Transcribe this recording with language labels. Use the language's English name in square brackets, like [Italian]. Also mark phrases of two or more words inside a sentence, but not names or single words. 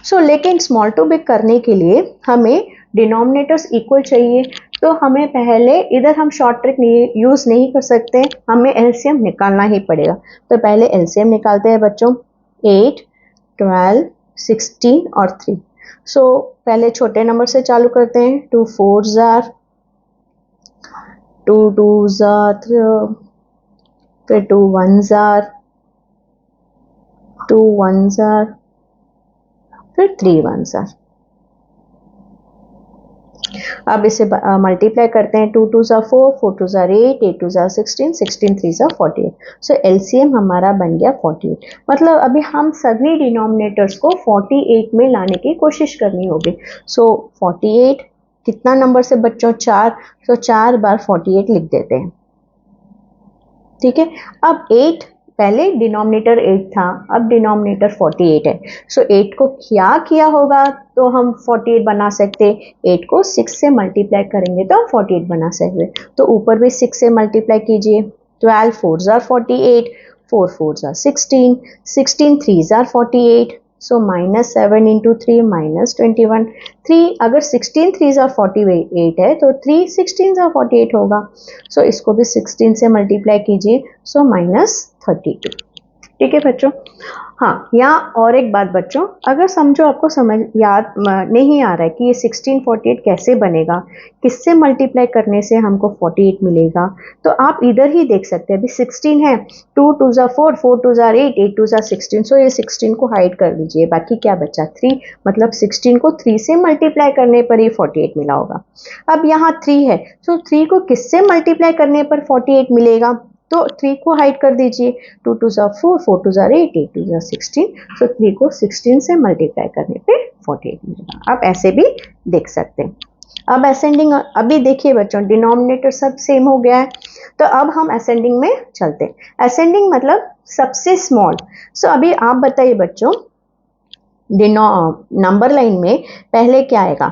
[Hindi] सो लेकिन [English] small to big [Hindi] करने के लिए हमें [English] denominators equal [Hindi] चाहिए, तो हमें पहले इधर हम [English] short trick use [Hindi] नहीं कर सकते, हमें एलसीएम निकालना ही पड़ेगा। तो पहले एलसीएम निकालते हैं बच्चों। 8, 12, 16 और 3। सो पहले छोटे नंबर से चालू करते हैं। [English] 2 4s are, 2 2s are, फिर 2 1s are, 2 1s are, फिर 3 1s are। [Hindi] अब इसे मल्टीप्लाई करते हैं। [English] 2 2s are 4, 4 2s are 8, 8 2s are 16, 16 3s are 48। [Hindi] सो एलसीएम हमारा बन गया 48। मतलब अभी हम सभी डिनोमिनेटर्स को 48 में लाने की कोशिश करनी होगी। सो 48 कितना नंबर से बच्चों? 4। सो 4 बार 48 लिख देते हैं। ठीक है। अब 8, पहले डिनोमिनेटर 8 था, अब डिनोमिनेटर 48 है। सो 8 को क्या किया होगा तो हम 48 बना सकते। 8 को 6 से मल्टीप्लाई करेंगे तो हम 48 बना सकते। तो ऊपर भी 6 से मल्टीप्लाई कीजिए। [English] 12 4s are 48, 4 4s are 16, 16 3s are 48। [Hindi] सो -7 into 3 -21। 3 अगर [English] 16 3s are 48 [Hindi] है तो [English] 3 16s are 48 [Hindi] होगा। सो इसको भी 16 से मल्टीप्लाई कीजिए। सो -32। ठीक है बच्चों। हाँ, यहाँ और एक बात बच्चों, अगर समझो आपको समझ याद नहीं आ रहा है कि ये 16 48 कैसे बनेगा, किससे मल्टीप्लाई करने से हमको 48 मिलेगा, तो आप इधर ही देख सकते हैं। अभी 16 है, [English] 2 2s are 4, 4 2s are 8, 8 2s are 16। [Hindi] सो ये 16 को हाइड कर दीजिए, बाकी क्या बचा? 3। मतलब 16 को 3 से मल्टीप्लाई करने पर ही 48 मिला होगा। अब यहाँ 3 है, सो 3 को किससे मल्टीप्लाई करने पर 48 मिलेगा? तो 3 को हाइड कर दीजिए। [English] 2 2s are 4, 4 2s are 8, 8 2s are 16। [Hindi] सो 3 को 16 से मल्टीप्लाई करने पे 48 मिलेगा। आप ऐसे भी देख सकते हैं। अब असेंडिंग, अभी देखिए बच्चों, डिनोमिनेटर सब सेम हो गया है, तो अब हम असेंडिंग में चलते हैं। असेंडिंग मतलब सबसे स्मॉल। सो अभी आप बताइए बच्चों, [English] number line [Hindi] में पहले क्या आएगा?